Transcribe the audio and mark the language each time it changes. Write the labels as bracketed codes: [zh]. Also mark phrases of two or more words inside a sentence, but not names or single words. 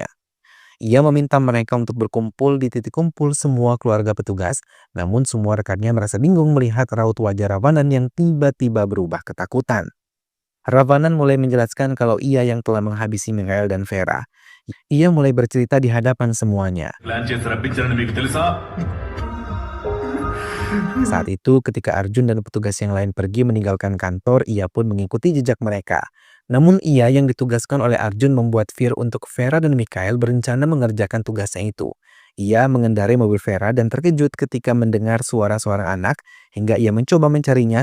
[id] Ia meminta mereka untuk berkumpul di titik kumpul semua keluarga petugas, namun semua rekannya merasa bingung melihat raut wajah Ravanan yang tiba-tiba berubah ketakutan. Ravanan mulai menjelaskan kalau ia yang telah menghabisi Mikhail dan Vera. Ia mulai bercerita di hadapan semuanya. [te] ప్లాన్ చేసి రప్పించారని మీకు తెలుసా? [id] Saat itu ketika Arjun dan petugas yang lain pergi meninggalkan kantor, ia pun mengikuti jejak mereka. Namun ia yang ditugaskan oleh Arjun membuat Vir untuk Vera dan Mikhail berencana mengerjakan tugasnya itu. Ia mengendarai mobil Vera dan terkejut ketika mendengar suara-suara anak hingga ia mencoba mencarinya.